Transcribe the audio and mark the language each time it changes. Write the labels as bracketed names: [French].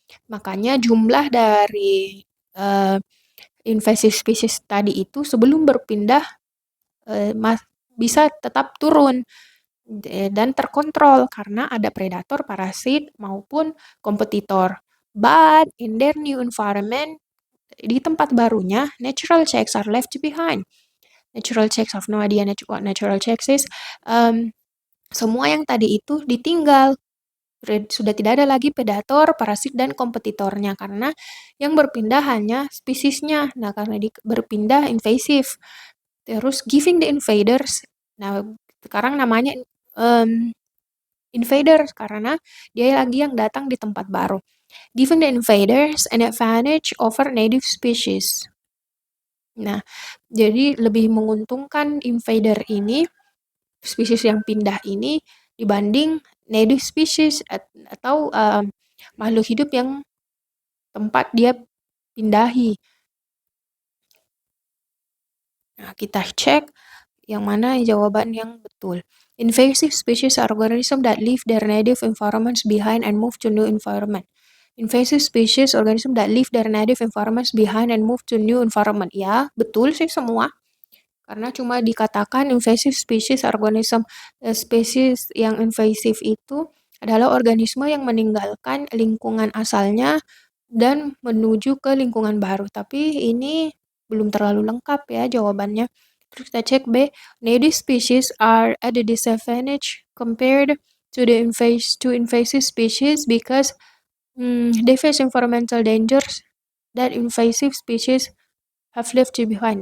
[Indonesian] Makanya jumlah dari invasive species tadi itu sebelum berpindah bisa tetap turun dan terkontrol karena ada predator, parasit maupun kompetitor. [English] But in their new environment, [Indonesian] di tempat barunya, [English] natural checks are left behind. Natural checks, I have no idea what natural checks is. [Indonesian] Semua yang tadi itu ditinggal. Sudah tidak ada lagi predator, parasit, dan kompetitornya karena yang berpindah hanya spesiesnya. Nah, karena berpindah invasif. Terus [English] giving the invaders. [Indonesian] Nah, sekarang namanya invaders karena dia lagi yang datang di tempat baru. [English] Giving the invaders an advantage over native species. [Indonesian] Nah, jadi lebih menguntungkan invader ini, spesies yang pindah ini dibanding native species atau makhluk hidup yang tempat dia pindahi. Nah, kita cek yang mana jawaban yang betul. [English] Invasive species are organisms that leave their native environments behind and move to new environment. Invasive species organism that leave their native environments behind and move to new environment. [Indonesian] Ya, betul sih semua. Karena cuma dikatakan invasive species organism, spesies yang invasif itu adalah organisme yang meninggalkan lingkungan asalnya dan menuju ke lingkungan baru. Tapi ini belum terlalu lengkap ya jawabannya. Terus kita cek [English] B, native species are at a disadvantage compared to invasive species because they face environmental dangers that invasive species have left behind.